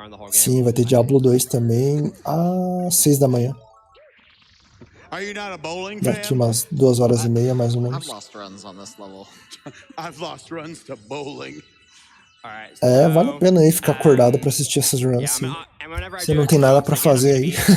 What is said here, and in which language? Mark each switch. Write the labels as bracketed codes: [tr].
[pt] Sim, vai ter Diablo 2 também às 6 da manhã. Daqui umas 2h30, mais ou menos. [en] I've lost runs on this level. I've lost runs to bowling. [pt] Vale a pena aí ficar acordado pra assistir essas runs. Sim. Você não tem nada pra fazer aí.